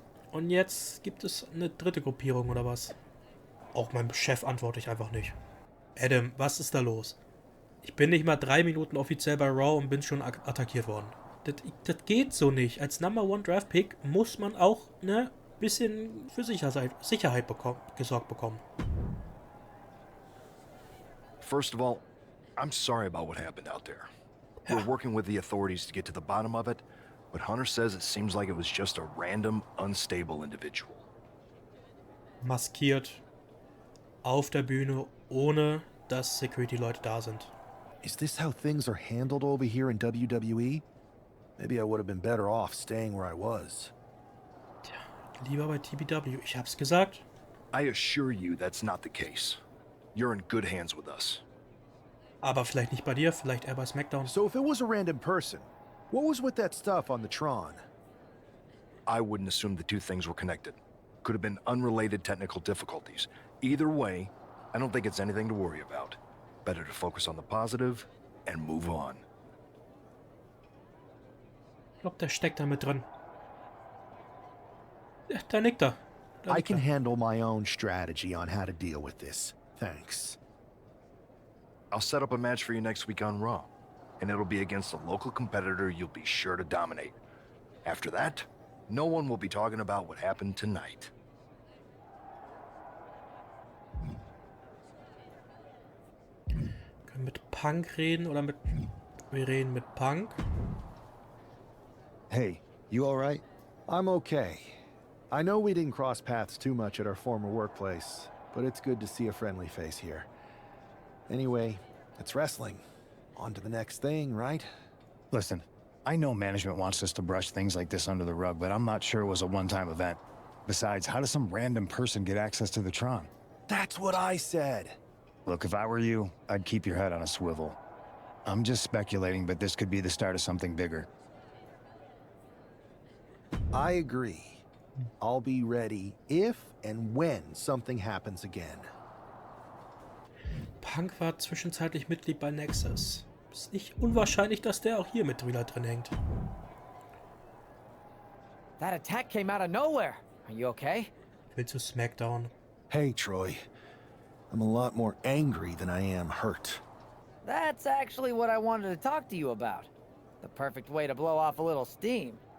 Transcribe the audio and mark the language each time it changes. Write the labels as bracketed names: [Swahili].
[German] Und jetzt gibt es eine dritte Gruppierung oder was? Auch meinem Chef antworte ich einfach nicht. Adam, was ist da los? Ich bin nicht mal 3 Minuten offiziell bei Raw und bin schon attackiert worden. Das geht so nicht. Als Number 1 Draft Pick muss man auch ein bisschen für Sicherheit gesorgt bekommen. [English] First of all, I'm sorry about what happened out there. We're working with the authorities to get to the bottom of it, but Hunter says it seems like it was just a random, unstable individual. [German] Maskiert auf der Bühne, ohne dass Security-Leute da sind. [English] Is this how things are handled over here in WWE? Maybe I would have been better off staying where I was. [German] Tja, lieber bei TBW. Ich hab's gesagt. [English] I assure you that's not the case. You're in good hands with us. [German] Aber vielleicht nicht bei dir, vielleicht eher bei SmackDown. [English] So if it was a random person, what was with that stuff on the Tron? I wouldn't assume the two things were connected. Could have been unrelated technical difficulties. Either way, I don't think it's anything to worry about. Better to focus on the positive and move on. [German] Ich glaube, der steckt da mit drin. Ja, da nickt er. [English] I can handle my own strategy on how to deal with this. Thanks. I'll set up a match for you next week on Raw, and it'll be against a local competitor you'll be sure to dominate. After that, no one will be talking about what happened tonight. [German] Können wir mit Punk reden oder mit... Wir reden mit Punk. [English] Hey, you alright? I'm okay. I know we didn't cross paths too much at our former workplace, but it's good to see a friendly face here. Anyway, it's wrestling. On to the next thing, right? Listen, I know management wants us to brush things like this under the rug, but I'm not sure it was a one-time event. Besides, how does some random person get access to the Tron? That's what I said. Look, if I were you, I'd keep your head on a swivel. I'm just speculating, but this could be the start of something bigger. I agree. I'll be ready if and when something happens again. [German] Punk war zwischenzeitlich Mitglied bei Nexus. Ist nicht unwahrscheinlich, dass der auch hier mit drin hängt. [English] That attack came out of nowhere. Are you okay? [German] Will zu SmackDown. [English] Hey, Troy. I'm a lot more angry than I am hurt. That's actually what I wanted to talk to you about. The perfect way to blow off a little steam.